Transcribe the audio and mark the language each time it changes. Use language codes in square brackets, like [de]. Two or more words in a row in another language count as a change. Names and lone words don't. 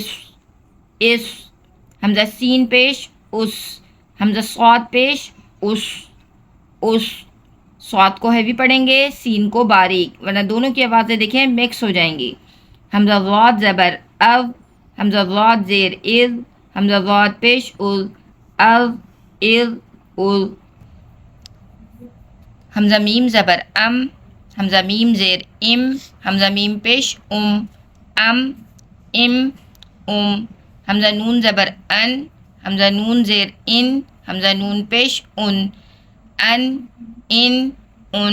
[ur] اس. حمزہ سین پیش اس. حمزہ صاد پیش اس. اس. صاد کو ہیوی پڑھیں گے، سین کو باریک، ورنہ دونوں کی آوازیں دیکھیں مکس ہو جائیں گی. حمزہ ضاد زبر اب. حمزہ ضاد زیر از. حمزہ ضاد پیش از. از، از، از. حمزہ میم زبر ام. حمزہ میم زیر ام. حمزہ میم پیش ام. ام، ام، ام. حمزہ نون زبر ان. حمزہ نون زیر ان. حمزہ نون پیش ان. ان، ان، ان.